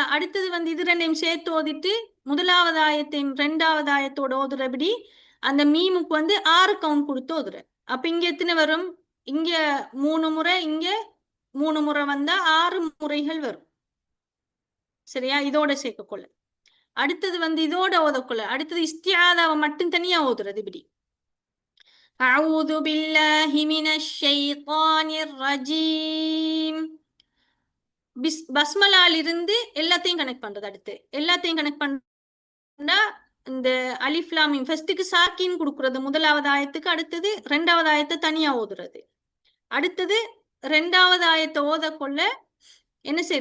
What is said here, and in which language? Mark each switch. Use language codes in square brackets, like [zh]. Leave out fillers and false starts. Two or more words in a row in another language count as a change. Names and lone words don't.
[ta] அடுத்தது இது 2ஐயும் சேர்த்து ஓதிட்டு 1வது ஆயத்தையும் 2வது ஆயத்தோட ஓதுறபடி அந்த மீமுக்கு 6 கவுண்ட் கொடுத்து ஓதுற. அப்ப இங்க எத்தனை வரும்? இங்க 3 முறை, இங்க 3 முறை வந்தா 6 முறைகள் வரும். சரியா? இதோட சேர்க்கக்கொள்ள. அடுத்தது இதோட ஓதக்கொள்ள. அடுத்தது இஸ்திஆதாவை மட்டும் தனியா ஓதுறது. இப்படி [ar] أعوذ بالله من الشيطان الرجيم [ta] பஸ்மலாலிருந்து எல்லாத்தையும் கனெக்ட் பண்றது. அடுத்து எல்லாத்தையும் கனெக்ட் பண்ணா இந்த அலிஃப் லாம் மீம் ஃபர்ஸ்ட்டுக்கு சாக்கின் கொடுக்கறது 1வது ஆயத்துக்கு. அடுத்தது 2வது ஆயத்தை தனியா ஓதுறது. அடுத்தது 2வது ஆயத்தை ஓதக்கொள்ள என்ன செய்யற?